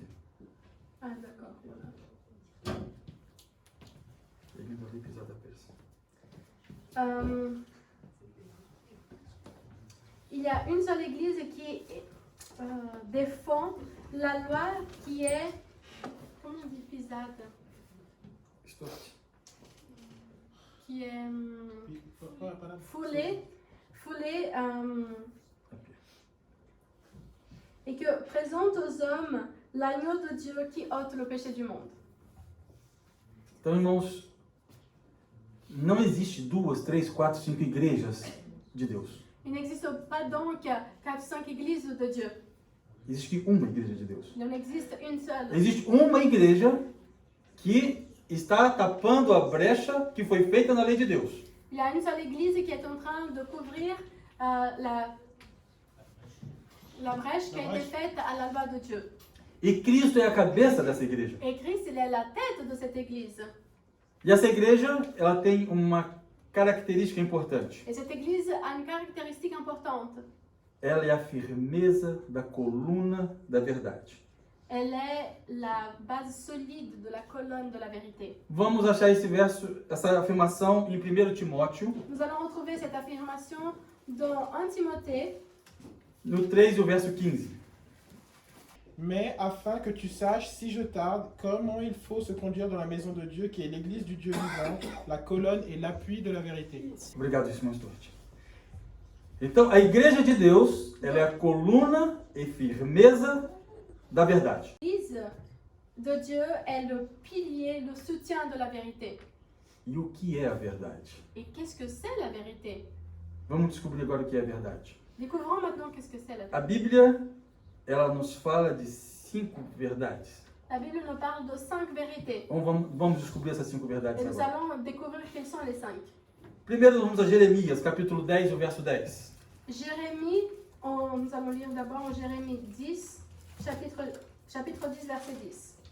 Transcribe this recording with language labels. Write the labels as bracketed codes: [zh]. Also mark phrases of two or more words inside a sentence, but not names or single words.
[fr] Ah, d'accord. [pt] Erguendo a lei pisada a pés. [fr] Il y a une seule église qui défend la loi qui est, comment on dit pisade, [pt] Estou. [fr] qui est foulée, et que présente aux hommes l'agneau de Dieu qui ôte le péché du monde. [pt] Então, irmãos, não existe 2, 3, 4, 5 igrejas de Deus. [fr] Il n'existe pas donc 4-5 églises de Dieu. [pt] Existe uma igreja de Deus. [fr] Il en existe une seule. [pt] Existe uma igreja que está tapando a brecha que foi feita na lei de Deus. [fr] Il y a une seule église qui est en train de couvrir la brèche qui a été faite à la loi de Dieu. [pt] E Cristo é a cabeça dessa igreja. [fr] Et Christ, il est la tête de cette église. [pt] E essa igreja, ela tem uma característica importante. [fr] Et cette église a une caractéristique importante. [pt] Ela é a firmeza da coluna da verdade. [fr] Elle est la base solide de la colonne de la vérité. [pt] Vamos achar esse verso, essa afirmação em 1 Timóteo, [fr] Nous allons retrouver cette affirmation dans 1 Timothée, [pt] no 3 e o verso 15. [fr] Mais afin que tu saches, si je tarde, comment il faut se conduire dans la maison de Dieu, qui est l'église du Dieu vivant, la colonne et l'appui de la vérité. [pt] Obrigado, irmão Stuart. Então, a igreja de Deus, ela é a coluna e firmeza da verdade. [fr] l'église de Dieu est le pilier, le soutien de la vérité. [pt] E o que é a verdade? [fr] Et qu'est-ce que c'est la vérité? [pt] Vamos descobrir agora o que é a verdade. [fr] Découvrons maintenant qu'est-ce que c'est la vérité. [pt] A Bíblia, ela nos fala de 5 verdades. [fr] La Bible nous parle de 5 vérités. [pt] Vamos descobrir essas 5 verdades [fr] Et nous [pt] agora. [fr] allons découvrir quelles sont les 5. [pt] Primeiro, vamos a Jeremias, capítulo 10, o verso 10. [fr] Jérémie, nous allons lire d'abord en Jérémie 10, chapitre 10, verset 10.